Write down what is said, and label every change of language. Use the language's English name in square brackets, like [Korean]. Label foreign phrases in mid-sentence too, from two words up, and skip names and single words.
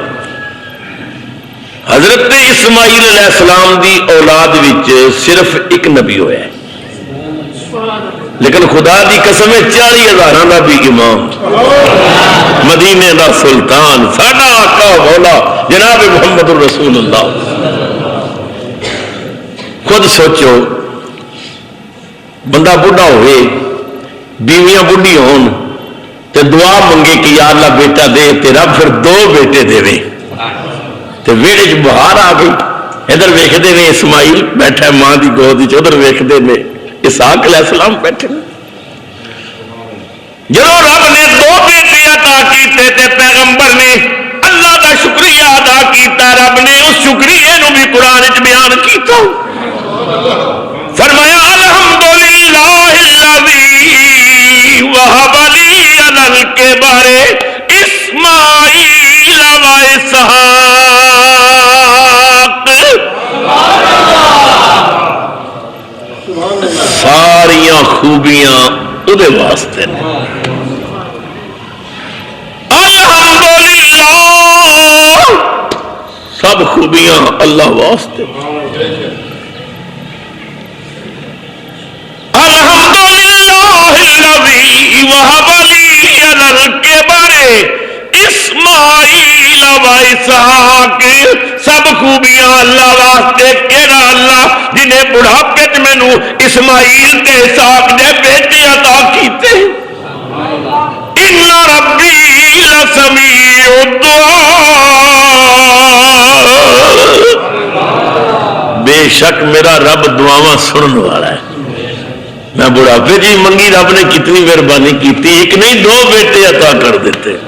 [Punjabi] حضرت اسماعیل علیہ السلام دی اولاد وچ صرف ایک نبی ہوا ہے، لیکن خدا دی قسم 40,000 دا بھی امام، مدینے دا سلطان، ساڈا آقا مولا جناب محمد الرسول اللہ. خود سوچو بندہ بڑھا ہوئے، بیویاں بڑھی ہون تے دعا منگے کہ یا اللہ بیٹا دے، تے رب پھر 2 بیٹے دے تے ویڑے چ بہار آ گئی. ادھر ویکھدے نے اسماعیل بیٹھا ماں دی گود وچ، ادھر ویکھدے نے اسحاق علیہ السلام بیٹھے. جب رب نے 2 بیٹے عطا کیتے تے پیغمبر نے اللہ دا شکریہ ادا کیتا، رب نے اس شکریہ نو بھی قرآن وچ بیان کیتا. [Arabic] فرمایا الحمدللہ الذی وہب لی علی الکبر اسماعیل و اسحاق. [Punjabi] ساریاں خوبیاں ادھے واسطے نے. الحمدللہ سب خوبیاں اللہ واسطے. [Arabic] الحمدللہ الذی وہب لی علی الکبر اسماعیل و اسحاق. [Punjabi] سب خوبیاں اللہ واسطے. کیڑا اللہ جنہیں بڑھاپے چ مینوں اسماعیل تے اسحاق دے بیٹے عطا کیتے. [Arabic] ان ربی لسمیع الدعاء. [Punjabi] بے شک میرا رب دعاواں سنن والا ہے. میں بڑھاپے جی منگی، رب نے کتنی مہربانی کی، ایک نہیں 2 بیٹے عطا کر دیتے.